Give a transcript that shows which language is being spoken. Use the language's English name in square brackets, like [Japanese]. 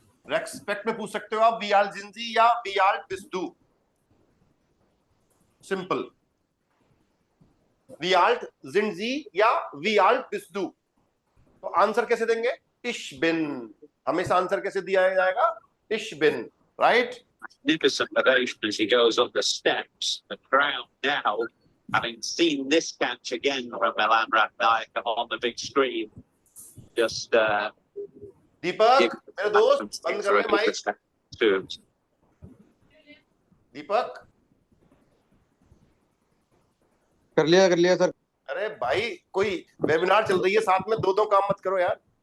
[Hindi] Respect में पूछ सकते हो आप [German] वी आल्ट जिंजी या वी आल्ट बिस्दू. [Hindi] Simple. [German] वी आल्ट जिंजी या वी आल्ट बिस्दू. [Hindi] तो आंसर कैसे देंगे? [German] इश बिन. [Hindi] हमेशा आंसर कैसे दिया जाएगा? [German] इश बिन. [Hindi] Right. [English] Magnificent ovation as he goes up the steps. The crowd now, having seen this catch again from Milan Ratnaik on the big screen, just [Hindi] दीपक मेरे दोस्त बंद कर ले माइक. दीपक कर लिया सर. अरे भाई, कोई वेबिनार चल रही है, साथ में दो दो काम मत करो यार.